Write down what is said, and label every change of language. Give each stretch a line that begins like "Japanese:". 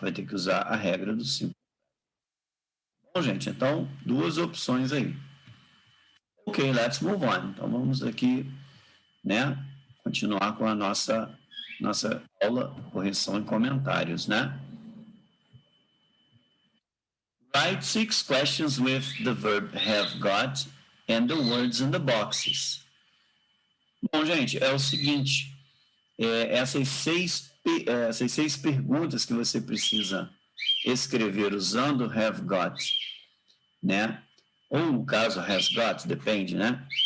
Portuguese: Vai ter que usar a regra do simple. Bom, gente, então, 2 opções aí.
English: Ok, let's move on.
Portuguese: Então vamos aqui, né, continuar com a nossa aula, correção e comentários, né?
English: Write 6 questions with the verb have got and the words in the boxes.
Portuguese: Bom, gente, é o seguinte, essas seis perguntas que você precisa escrever usando have got, né? Ou no caso has got, depende, né?